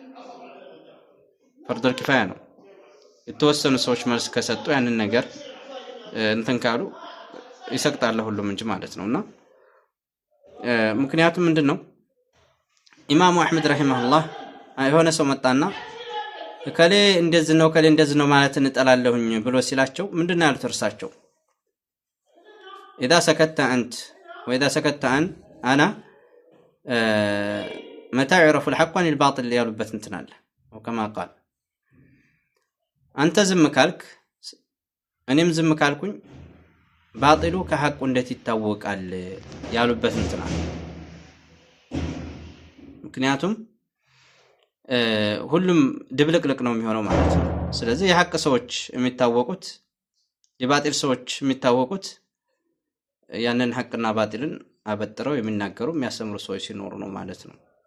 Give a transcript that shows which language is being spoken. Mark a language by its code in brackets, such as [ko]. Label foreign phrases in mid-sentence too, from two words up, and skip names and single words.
[am] ፈርድ ኪፋያ ነው የተወሰኑ ሰዎች መልስ ከሰጡ ያንን ነገር እንትን ካሉ ይሰቅጣል ሁሉም እንጂ ማለት ነውና ምክንያቱም ምንድነው ኢማሙ አህመድ ረሂመሁላህ የሆነ ሰው መጣና ከሌ እንደዚህ ነው ከሌ እንደዚህ ነው ማለት እንጠላለሁኝ ብሎ ሲላቸው ምንድነው ያሉት እርሳቸው [ar] اذا سكت انت واذا سكت انا متى يعرف الحق عن الباطل [am] ያሉበት እንትን አለ [ar] وكما قال [am] አንተ ዝም ካልክ እኔም ዝም ካልኩኝ ባጢሉ ከሐቁ እንዴት ይታወቃል ያሉበት እንትን አለ ምክንያቱም ሁሉም ድብልቅልቅ ነው የሚሆነው ማለት ነው ስለዚህ የሐቅ ሰዎች የሚታወቁት የባጢል ሰዎች የሚታወቁት ያንን ሐቅና ባጢልን አበጥረው የሚናገሩ የሚያስተምሩ ሰዎች ሲኖሩ ነው ማለት ነው